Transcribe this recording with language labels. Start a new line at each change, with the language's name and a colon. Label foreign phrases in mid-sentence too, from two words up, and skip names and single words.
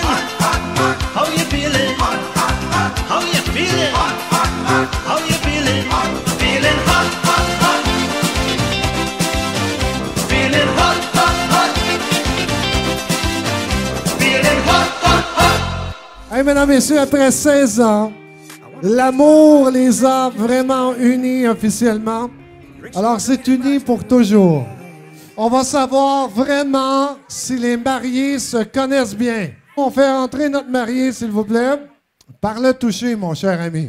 English: How you feeling? How you feeling? How you feeling? Feeling hot, hot, hot. Feeling hot, hot, hot. Feeling hot, hot, hot.
French: Hey, mesdames, messieurs, après 16 ans, l'amour les a vraiment unis officiellement. Alors, c'est uni pour toujours. On va savoir vraiment si les mariés se connaissent bien. On fait entrer notre marié, s'il vous plaît. Par le toucher, mon cher ami.